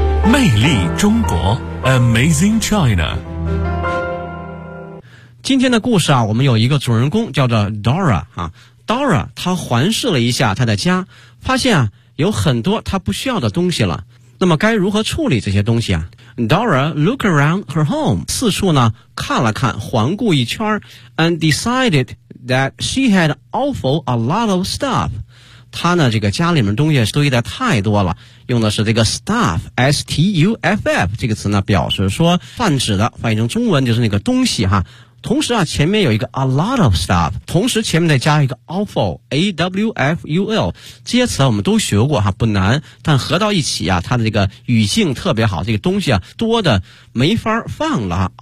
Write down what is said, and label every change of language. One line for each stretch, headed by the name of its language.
Chinese: 魅力中国
English: Amazing China。
Chinese: 今天的故事啊，我们有一个主人公叫做 Dora 啊。 Dora 她环视了一下她的家，发现啊有很多他不需要的东西了，那么该如何处理这些东西啊？
English: Dora looked around her home，
Chinese: 四处呢看了看，环顾一圈，
English: and decided that she had awful a lot of stuff。
Chinese: 他呢这个家里面东西堆得太多了，用的是这个 stuff， S-T-U-F-F 这个词呢表示说泛指的，翻译成中文就是那个东西哈。同时啊前面有一个 a lot of stuff， 同时前面再加一个 awful， A-W-F-U-L， 这些词我们都学过哈，不难，但合到一起啊它的这个语境特别好，这个东西啊多的没法放了哈。